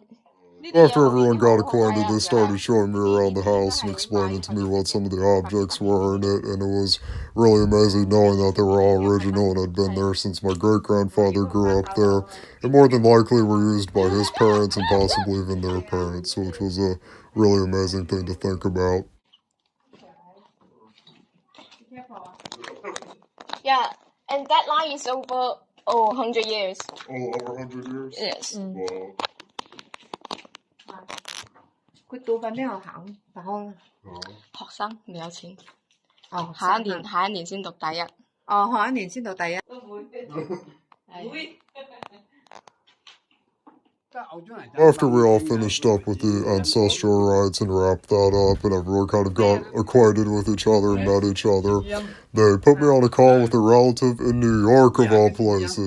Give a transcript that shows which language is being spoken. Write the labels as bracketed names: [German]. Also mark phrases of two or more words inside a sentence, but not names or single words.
[English] After everyone got acquainted, they started showing me around the house and explaining to me what some of the objects were in it, and it was really amazing knowing that they were all original and had been there since my great-grandfather grew up there, and more than likely were used by his parents and possibly even their parents, which was a really amazing thing to think about. Yeah, and that line is over 100 years. Oh, over 100 years? Yes. Wow. [Cantonese] 佢到份邊度考大康？學生未有錢。哦，下一年先讀第一。哦，下一年先讀第一。 [English] After we all finished up with the ancestral rites and wrapped that up and everyone kind of got acquainted with each other and met each other, they put me on a call with a relative in New York of all places.